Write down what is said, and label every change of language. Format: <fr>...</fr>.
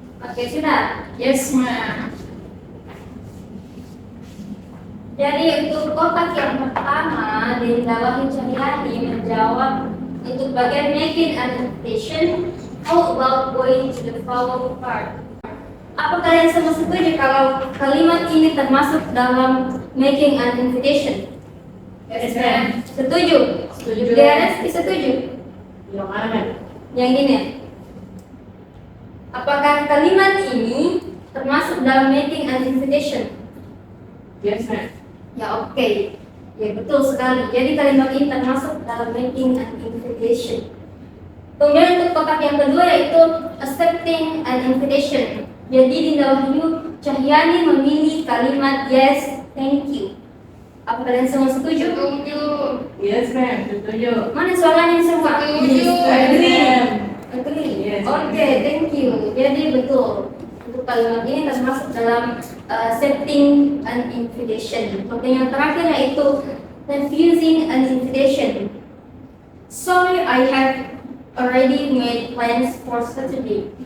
<id>Oke, sudah.</id> <en>Yes, ma'am.</en> <id>Jadi untuk kotak yang pertama di Wahyu Cahyani menjawab untuk bagian making an invitation.</id> <en>How about going to the following part?</en> <id>Apa kalian semua setuju kalau kalimat ini termasuk dalam making an invitation?</id> <en>Yes, ma'am.</en> <id>Setuju? Setuju. DRS setuju? Yang mana, ma'am? Yang ini. Apakah kalimat ini termasuk dalam making an invitation?</id> <en>Yes, ma'am.</en> <id>Ya oke. Ya betul sekali. Jadi kalimat ini termasuk dalam making an invitation. Kemudian untuk kotak yang kedua yaitu accepting an invitation. Jadi Dinda Wahyu Cahyani memilih kalimat</id> <en>yes, thank you.</en> <id>Apa kalian semua setuju? Setuju.</id> <en>Yes, ma'am.</en> <id>Setuju. Mana suaranya semua? Setuju.</id> <en>Agree. Yes. Oke, thank you.</en> <id>Jadi betul. Untuk kalimat ini termasuk dalam accepting an invitation. Oke, yang terakhir yaitu refusing an invitation.</id> <en>Sorry, I have already made plans for Saturday.</en>